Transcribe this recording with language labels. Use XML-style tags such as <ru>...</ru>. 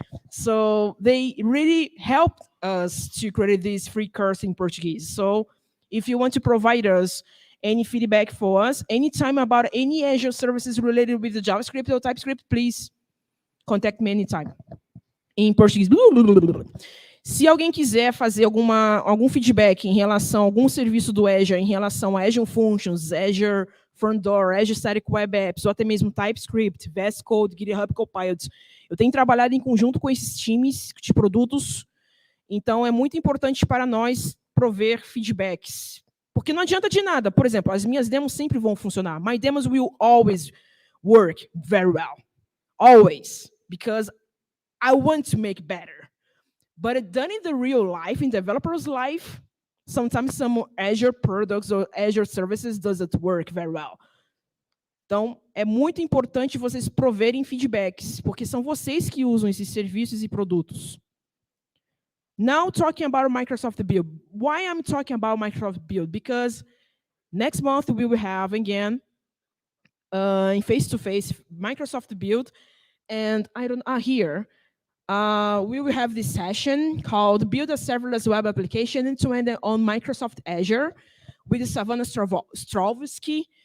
<en>So they really helped us to create this free course in Portuguese. So if you want to provide us any feedback for us, anytime about any Azure services related with the JavaScript or TypeScript, please contact me anytime.</en> <pt>Em português. Se alguém quiser fazer algum feedback em relação a algum serviço do Azure, em relação a Azure Functions, Azure Front Door, Azure Static Web Apps, ou até mesmo TypeScript, VS Code, GitHub Copilot, eu tenho trabalhado em conjunto com esses times de produtos, então é muito importante para nós prover feedbacks. Porque não adianta de nada. Por exemplo, as minhas demos sempre vão funcionar.</pt> <en>My demos will always work very well. Always. Because I want to make better. But done in the real life, in developer's life, sometimes some Azure products or Azure services doesn't work very well.</en> <pt>Então, é muito importante vocês proverem feedbacks, porque são vocês que usam esses serviços e produtos.</pt> <en>Now, talking about Microsoft Build. Why I'm talking about Microsoft Build? Because next month we will have, again, in face-to-face, Microsoft Build, and here, we will have this session called Build a Serverless Web Application end-to-end on Microsoft Azure with Savannah Strovsky.</en>